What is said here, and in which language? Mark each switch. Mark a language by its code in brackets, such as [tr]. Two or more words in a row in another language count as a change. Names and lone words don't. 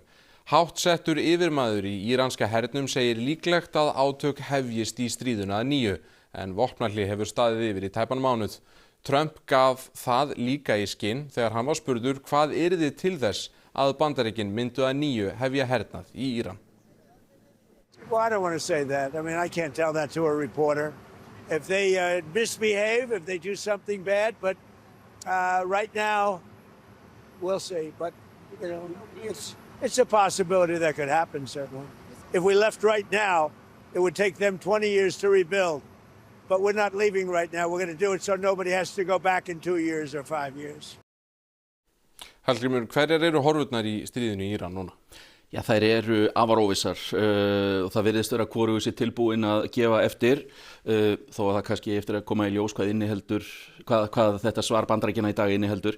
[is] Háttsettur yfirmaður í íranska hernum segir líklegt að átök hefjist í stríðuna að nýju en vopnahlé hefur staðið yfir í tæpan mánuð. Trump gaf það líka í skinn þegar hann var spurður hvað yrði til þess að Bandaríkin myndu að nýju hefja hernað í Íran. [en] Well, I don't want to say that. I mean, I can't tell that to a reporter. If they misbehave, if they do something bad, but right now, we'll see. But, you know, it's a possibility that could happen, certainly. If we left right now, it would take them 20 years to rebuild. But we're not leaving right now. We're going to do it so nobody has to go back in 2 years or 5 years. [is] Hallgrímur, hverjar eru horfurnar í stríðinu í Íran núna? Já, þær eru afar óvissar og það virðist vera hvorugur sé tilbúin að gefa eftir þó að það kannski eftir að koma í ljós hvað þetta svar Bandaríkjanna í dag inniheldur.